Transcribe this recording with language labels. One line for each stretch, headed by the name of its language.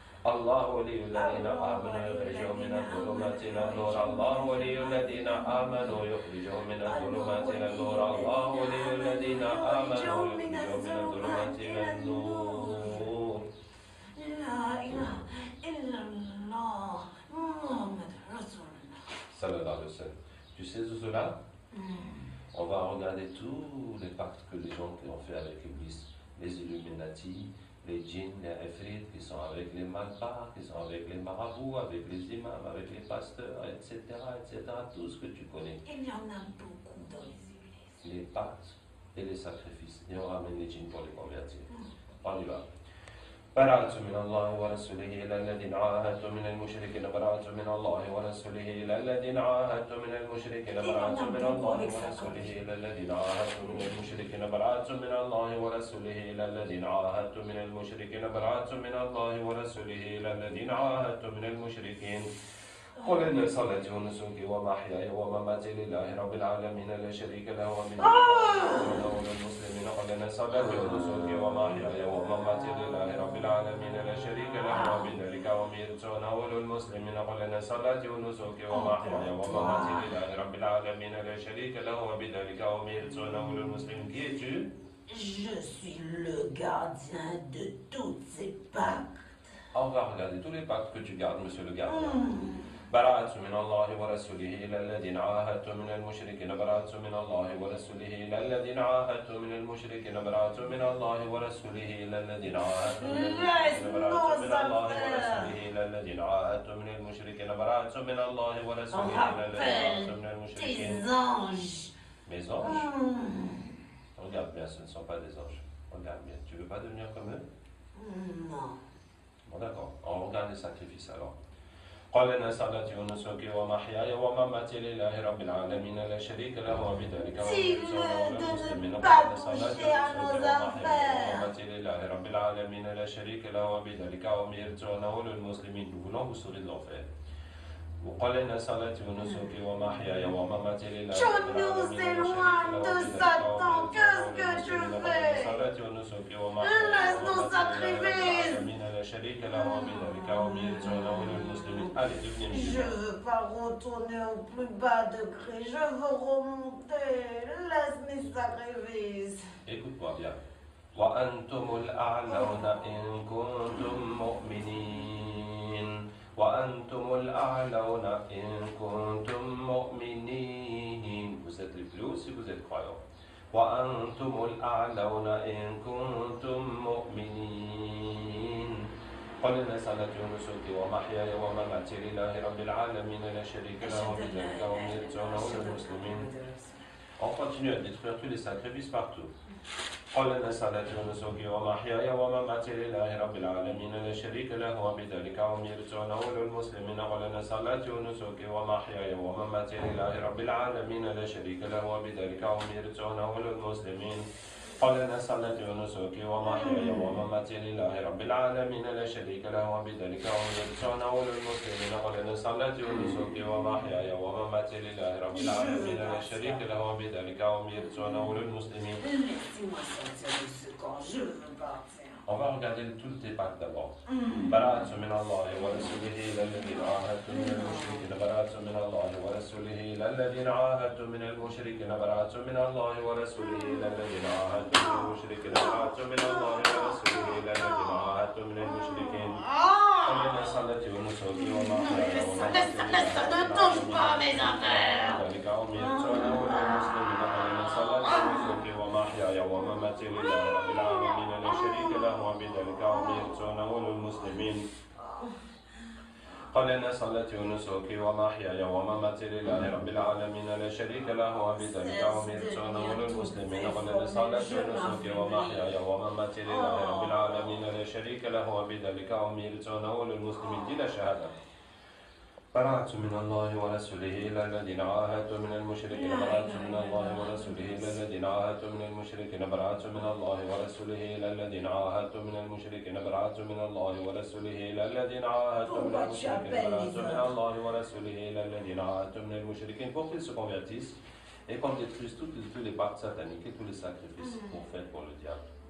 Arabic: الله ولي الذين آمنوا يخرجهم من الظلمات إلى النور الله ولي الذين آمنوا يخرجهم من الظلمات إلى النور الله ولي الذين آمنوا يخرجهم من الظلمات إلى النور لا إله إلا الله محمد رسول الله. Sallallahu alayhi wa sallam.
French: Tu sais, Zouzoula, on va regarder tous les pactes que les gens qui ont fait avec Iblis, les Illuminati, les djinns, les ifrit, qui sont avec les malbars, qui sont avec les marabouts, avec les imams, avec les pasteurs, etc., etc., tout ce que tu connais. Il y en a beaucoup dans les églises. Les pactes et les sacrifices. Et on ramène les djinns pour les convertir. On y va.
Arabic: براءة من الله ورسوله إلى الذين عاهدتم من المشركين براءة من الله ورسوله إلى الذين عاهدتم من المشركين براءة من الله ورسوله إلى الذين عاهدتم من المشركين براءة من الله ورسوله إلى الذين عاهدتم من المشركين براءة من الله ورسوله إلى الذين عاهدتم من المشركين قل إن صلاتي ونسكي ومحياي ومماتي لله رب العالمين لا شريك له ومن المسلمين قل إن صلاتي ونسكي ومحياي ومماتي لله رب العالمين لا شريك له وبذلك أمرت وأنا أول المسلمين قل إن صلاتي ونسكي ومحياي ومماتي لله رب العالمين لا شريك له وبذلك أمرت وأنا أول المسلمين.
French: Qui es-tu? Je suis le gardien de toutes ces pactes. On va regarder tous les pactes que tu gardes, monsieur le gardien.
Arabic: براءة من الله ورسوله إلى الذين عاهدتم من المشركين براءة من الله ورسوله إلى الذين عاهدتم من المشركين براءة من الله ورسوله إلى الذين عاهدتم من المشركين براءة من الله ورسوله إلى الذين عاهدتم من المشركين براءة من الله ورسوله إلى الذين عاهدتم من المشركين.
French: Tes anges. Mes anges? Regarde bien, ce ne sont pas des anges. Regarde bien. Tu veux pas devenir comme eux? Non. Bon d'accord, on regarde les sacrifices alors.
Arabic: قال إن صلاتي ونسكي ومحياي ومماتي لله رب العالمين لا شريك له وبذلك أمرت وأنا مسلم. قال إن صلاتي ونسكي ومحياي ومماتي لله رب العالمين لا شريك له وبذلك أمرت وأنا أول المسلمين.
French: Nous voulons vous sauver de l'enfer.
Arabic: وقال إن صلاتي ونسكي ومحياي ومماتي لله رب العالمين لا شريك له
French: Qu'est-ce que tu fais?
Arabic: صلاتي ونسكي ومحياي ومماتي لا شريك له وبذلك أمرت وأنا أول المسلمين.
French: Allez, devenez musulman. Je veux pas retourner au plus bas degré, je veux remonter. Laisse mes sacrifices. Écoute-moi bien.
Arabic: وأنتم الأعلون إن كنتم مؤمنين. وأنتم الأعلون إن كنتم مؤمنين.
French: Vous êtes les plus hauts si vous êtes croyants.
Arabic: وأنتم الأعلون إن كنتم مؤمنين. قل إن صلاتي ونسكي ومحياي ومماتي لله رب العالمين لا شريك له وبذلك أمرت وأنا أول المسلمين.
French: On continue à détruire tous les sacrifices partout.
Arabic: قل إن صلاتي ونسكي ومحياي ومماتي لله رب العالمين لا شريك له وبذلك أمرت وأنا أول المسلمين. قل إن صلاتي ونسكي ومحياي ومماتي لله رب العالمين لا شريك له وبذلك أمرت وأنا أول المسلمين. قل إن صلاتي ونسكي ومحياي ومماتي لله رب العالمين لا شريك له وبذلك أمرت وأنا أول المسلمين. قل إن صلاتي ونسكي ومحياي ومماتي لله رب العالمين لا شريك له وبذلك أمرت وأنا أول المسلمين.
French: Laissez-moi sortir de ce camp, je veux partir. On va regarder toutes tes pactes d'abord.
Arabic: براءة من الله ورسوله إلى الذين عاهدتم من المشركين براءة من الله ورسوله إلى الذين عاهدتم من المشركين براءة من الله ورسوله إلى الذين عاهدتم من المشركين براءة من الله ورسوله إلى الذين عاهدتم من المشركين. قل إن صلاتي ونسكي ومحياي ومماتي
French: Ne touche pas mes affaires.
Arabic: ذلك أمرت وأنا أول المسلمين. قل إن صلاتي ونسكي ومحياي ومماتي لله رب العالمين لا شريك له وبذلك أمرت وأنا أول المسلمين. قل إن صلاتي ونسكي ومحياي ومماتي لله رب العالمين لا شريك له وبذلك أمرت وأنا أول المسلمين. قل إن صلاتي ونسكي ومحياي ومماتي لله رب العالمين لا شريك له وبذلك أمرت وأنا أول المسلمين.
French: دي لا
Arabic: شهادة. براءة من الله ورسوله إلى الذين عاهدتم من المشركين براءة من الله ورسوله إلى الذين عاهدتم من المشركين براءة من الله ورسوله إلى الذين عاهدتم من المشركين براءة من الله ورسوله إلى الذين عاهدتم من المشركين براءة من الله ورسوله إلى الذين عاهدتم من المشركين.
French: Pour qu'ils se convertissent et qu'on détruise tous les pactes sataniques et tous les sacrifices qu'on fait pour le diable.